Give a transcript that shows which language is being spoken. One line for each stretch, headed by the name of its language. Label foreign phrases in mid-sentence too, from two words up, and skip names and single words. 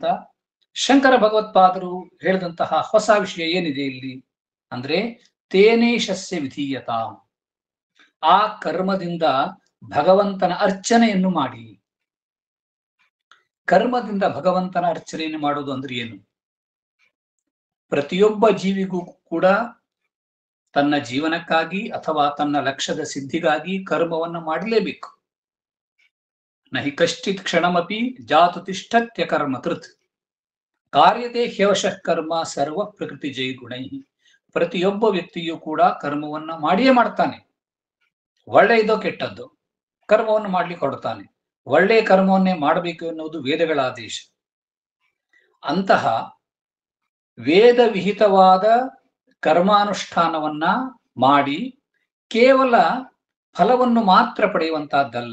Kannada: ಶಂಕರ ಭಗವತ್ಪಾದರು ಹೇಳಿದಂತಹ ಹೊಸ ವಿಷಯ ಏನಿದೆ ಇಲ್ಲಿ ಅಂದ್ರೆ
Sanskrit: ತೇನೇಶಸ್ಯ ವಿಧೀಯತಾಂ,
Kannada: ಆ ಕರ್ಮದಿಂದ ಭಗವಂತನ ಅರ್ಚನೆಯನ್ನು ಮಾಡಿ. ಕರ್ಮದಿಂದ ಭಗವಂತನ ಅರ್ಚನೆಯನ್ನು ಮಾಡುವುದು ಅಂದ್ರೆ ಏನು? ಪ್ರತಿಯೊಬ್ಬ ಜೀವಿಗೂ ಕೂಡ ತನ್ನ ಜೀವನಕ್ಕಾಗಿ ಅಥವಾ ತನ್ನ ಲಕ್ಷ್ಯದ ಸಿದ್ಧಿಗಾಗಿ ಕರ್ಮವನ್ನು ಮಾಡಲೇಬೇಕು.
Sanskrit: ನಹಿ ಕಶ್ಚಿತ್ ಕ್ಷಣಮಪಿ ಜಾತು ತಿಷ್ಠತ್ಯ ಕರ್ಮ ಕೃತ್ ಕಾರ್ಯತೆ ಹ್ಯವಶಃ ಕರ್ಮ ಸರ್ವ ಪ್ರಕೃತಿ ಜೈ ಗುಣೈ.
Kannada: ಪ್ರತಿಯೊಬ್ಬ ವ್ಯಕ್ತಿಯೂ ಕೂಡ ಕರ್ಮವನ್ನ ಮಾಡಿಯೇ ಮಾಡ್ತಾನೆ. ಒಳ್ಳೆಯದೋ ಕೆಟ್ಟದ್ದು ಕರ್ಮವನ್ನು ಮಾಡ್ಲಿಕ್ಕೆ ಹೊರಡ್ತಾನೆ. ಒಳ್ಳೆಯ ಕರ್ಮವನ್ನೇ ಮಾಡಬೇಕು ಎನ್ನುವುದು ವೇದಗಳ ಆದೇಶ. ಅಂತಹ ವೇದ ವಿಹಿತವಾದ ಕರ್ಮಾನುಷ್ಠಾನವನ್ನ ಮಾಡಿ ಕೇವಲ ಫಲವನ್ನು ಮಾತ್ರ ಪಡೆಯುವಂತಹದ್ದಲ್ಲ.